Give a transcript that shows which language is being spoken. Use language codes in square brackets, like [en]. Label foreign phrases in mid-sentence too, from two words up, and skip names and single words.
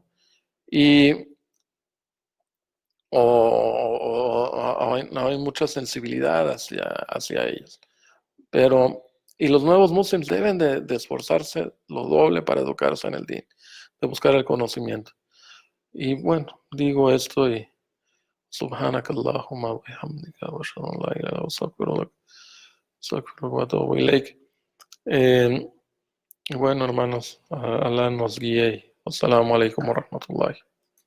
[es] Y no hay mucha sensibilidad hacia ellos. Pero, y los nuevos muslims deben de esforzarse lo doble para educarse en el din, de buscar el conocimiento. Y bueno, digo esto y [ar] سبحانك اللهم وبحمدك وأشهد أن لا إله إلا أنت أستغفرك وأتوب إليك. [es] Y bueno, hermanos, Alá nos guíe. [ar] السلام عليكم ورحمة الله.